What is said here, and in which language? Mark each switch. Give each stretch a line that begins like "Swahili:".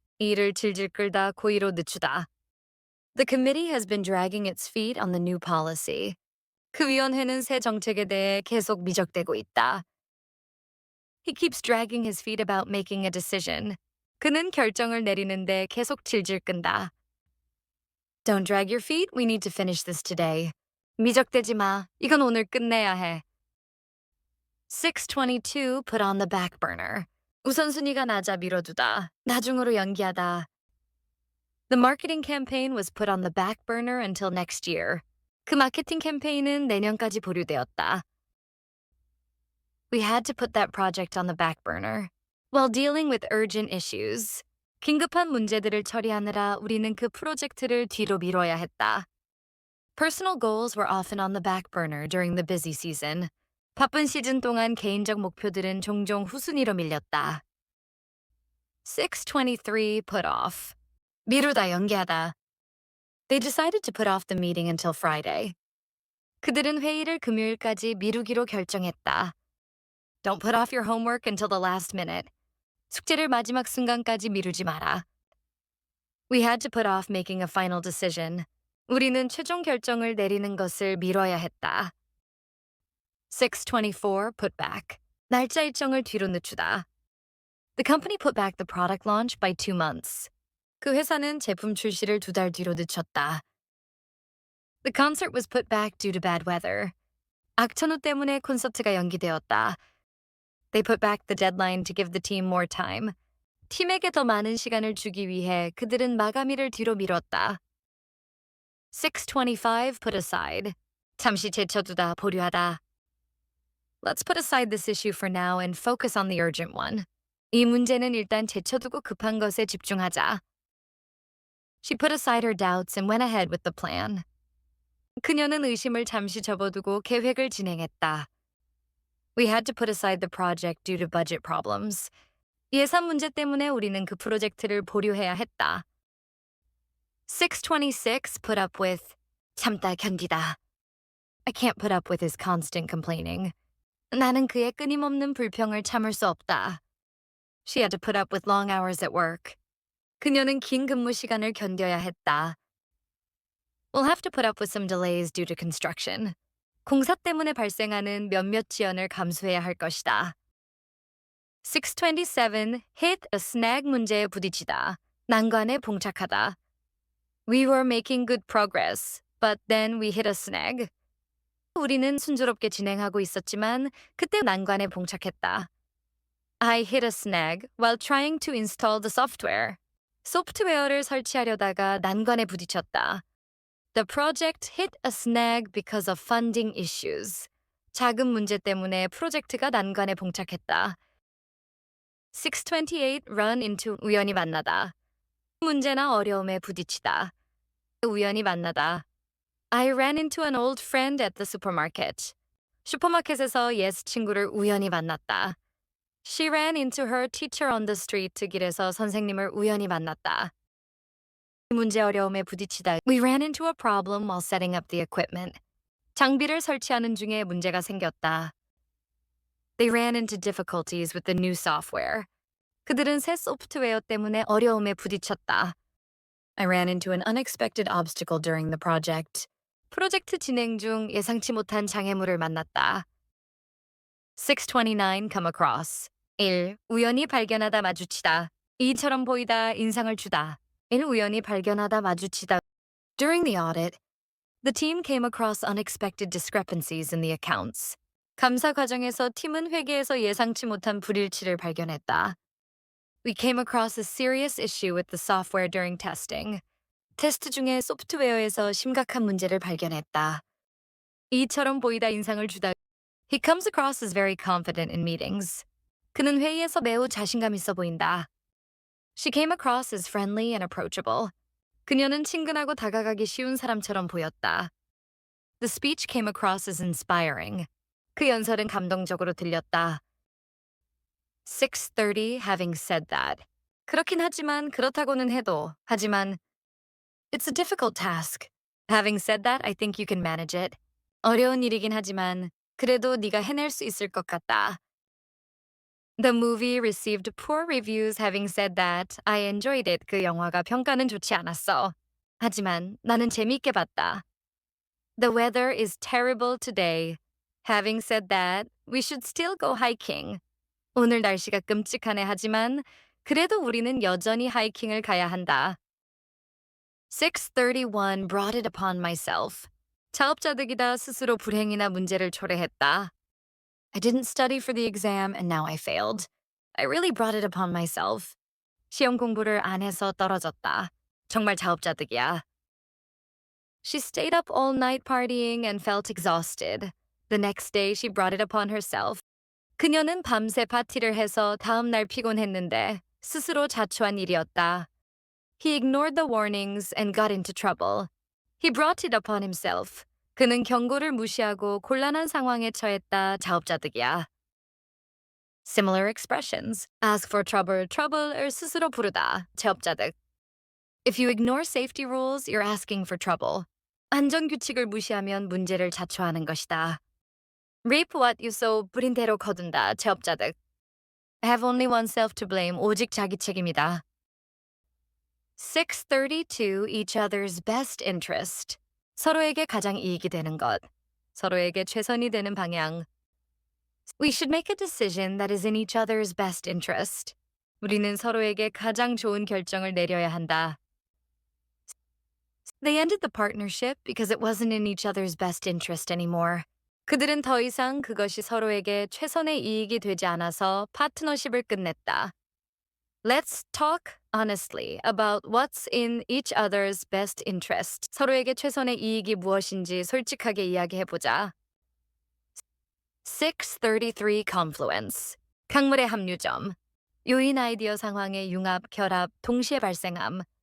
Korean: 이를 질질 끌다 고의로 늦추다.
English: The committee has been dragging its feet on the new policy.
Korean: 그 위원회는 새 정책에 대해 계속 미적대고 있다.
English: He keeps dragging his feet about making a decision.
Korean: 그는 결정을 내리는데 계속 질질 끈다.
English: Don't drag your feet. We need to finish this today.
Korean: 미적대지 마. 이건 오늘 끝내야 해. 622
English: put on the back burner.
Korean: 우선순위가 낮아 미뤄두다. 나중으로 연기하다.
English: The marketing campaign was put on the back burner until next year.
Korean: 그 마케팅 캠페인은 내년까지 보류되었다.
English: We had to put that project on the back burner. While dealing with urgent issues.
Korean: 긴급한 문제들을 처리하느라 우리는 그 프로젝트를 뒤로 미뤄야 했다.
English: Personal goals were often on the back burner during the busy season.
Korean: 바쁜 시즌 동안 개인적 목표들은 종종 후순위로 밀렸다. 623 put off. 미루다 연기하다.
English: They decided to put off the meeting until Friday.
Korean: 그들은 회의를 금요일까지 미루기로 결정했다.
English: Don't put off your homework until the last minute.
Korean: 숙제를 마지막 순간까지 미루지 마라.
English: We had to put off making a final decision.
Korean: 우리는 최종 결정을 내리는 것을 미뤄야 했다.
English: 624 put back.
Korean: 날짜 일정을 뒤로 늦추다.
English: The company put back the product launch by 2 months.
Korean: 그 회사는 제품 출시를 2달 뒤로 늦췄다.
English: The concert was put back due to bad weather.
Korean: 악천후 때문에 콘서트가 연기되었다.
English: They put back the deadline to give the team more time.
Korean: 팀에게 더 많은 시간을 주기 위해 그들은 마감일을 뒤로 미뤘다.
English: 625 put aside.
Korean: 잠시 제쳐두다, 보류하다.
English: Let's put aside this issue for now and focus on the urgent one.
Korean: 이 문제는 일단 제쳐두고 급한 것에 집중하자.
English: She put aside her doubts and went ahead with the plan.
Korean: 그녀는 의심을 잠시 접어두고 계획을 진행했다.
English: We had to put aside the project due to budget problems.
Korean: 예산 문제 때문에 우리는 그 프로젝트를 보류해야 했다.
English: 626 put up with.
Korean: 참다 견디다.
English: I can't put up with his constant complaining.
Korean: 나는 그의 끊임없는 불평을 참을 수 없다.
English: She had to put up with long hours at work.
Korean: 그녀는 긴 근무 시간을 견뎌야 했다.
English: We'll have to put up with some delays due to construction.
Korean: 공사 때문에 발생하는 몇몇 지연을 감수해야 할 것이다.
English: 627 hit a snag
Korean: 문제에 부딪히다. 난관에 봉착하다.
English: We were making good progress, but then we hit a snag.
Korean: 우리는 순조롭게 진행하고 있었지만 그때 난관에 봉착했다.
English: I hit a snag while trying to install the software.
Korean: 소프트웨어를 설치하려다가 난관에 부딪혔다.
English: The project hit a snag because of funding issues.
Korean: 자금 문제 때문에 프로젝트가 난관에 봉착했다. 628 run into 우연히 만나다. 문제나 어려움에 부딪히다. 우연히 만나다.
English: I ran into an old friend at the supermarket.
Korean: 슈퍼마켓에서 옛 친구를 우연히 만났다.
English: She ran into her teacher on the street.
Korean: 길에서 선생님을 우연히 만났다. 문제 어려움에 부딪히다.
English: We ran into a problem while setting up the equipment.
Korean: 장비를 설치하는 중에 문제가 생겼다.
English: They ran into difficulties with the new software.
Korean: 그들은 새 소프트웨어 때문에 어려움에 부딪혔다.
English: I ran into an unexpected obstacle during the project.
Korean: 프로젝트 진행 중 예상치 못한 장애물을 만났다.
English: 629 come across. 1.
Korean: 우연히 발견하다 마주치다. 2처럼 보이다 인상을 주다. 1. 우연히 발견하다 마주치다.
English: During the audit, the team came across unexpected discrepancies in the accounts.
Korean: 감사 과정에서 팀은 회계에서 예상치 못한 불일치를 발견했다.
English: We came across a serious issue with the software during testing.
Korean: 테스트 중에 소프트웨어에서 심각한 문제를 발견했다. 이처럼 보이다 인상을 주다.
English: He comes across as very confident in meetings.
Korean: 그는 회의에서 매우 자신감 있어 보인다.
English: She came across as friendly and approachable.
Korean: 그녀는 친근하고 다가가기 쉬운 사람처럼 보였다.
English: The speech came across as inspiring.
Korean: 그 연설은 감동적으로 들렸다. 630
English: having said that.
Korean: 그렇긴 하지만 그렇다고는 해도 하지만
English: It's a difficult task. Having said that, I think you can manage it.
Korean: 어려운 일이긴 하지만 그래도 네가 해낼 수 있을 것 같다.
English: The movie received poor reviews. Having said that, I enjoyed it.
Korean: 그 영화가 평가는 좋지 않았어. 하지만 나는 재밌게 봤다.
English: The weather is terrible today. Having said that, we should still go hiking.
Korean: 오늘 날씨가 끔찍하네 하지만 그래도 우리는 여전히 하이킹을 가야 한다.
English: 631 brought it upon myself.
Korean: 자업자득이다 스스로 불행이나 문제를 초래했다.
English: I didn't study for the exam and now I failed. I really brought it upon myself.
Korean: 시험 공부를 안 해서 떨어졌다. 정말 자업자득이야.
English: She stayed up all night partying and felt exhausted. The next day she brought it upon herself.
Korean: 그녀는 밤새 파티를 해서 다음 날 피곤했는데 스스로 자초한 일이었다.
English: He ignored the warnings and got into trouble. He brought it upon himself.
Korean: 그는 경고를 무시하고 곤란한 상황에 처했다. 자업자득이야.
English: Similar expressions. Ask for trouble, trouble을
Korean: 스스로 부르다. 자업자득.
English: If you ignore safety rules, you're asking for trouble.
Korean: 안전규칙을 무시하면 문제를 자초하는 것이다.
English: Reap what you sow,
Korean: 뿌린 대로 거둔다. 자업자득.
English: Have only oneself to blame.
Korean: 오직 자기 책임이다. 632
English: each other's best interest.
Korean: 서로에게 가장 이익이 되는 것. 서로에게 최선이 되는 방향.
English: We should make a decision that is in each other's best interest.
Korean: 우리는 서로에게 가장 좋은 결정을 내려야 한다.
English: They ended the partnership because it wasn't in each other's best interest anymore.
Korean: 그들은 더 이상 그것이 서로에게 최선의 이익이 되지 않아서 파트너십을 끝냈다.
English: Let's talk honestly about what's in each other's best interest.
Korean: 서로에게 최선의 이익이 무엇인지 솔직하게 이야기해보자. 633 confluence. 강물의 합류점. 요인 아이디어 상황의 융합, 결합, 동시에 발생함.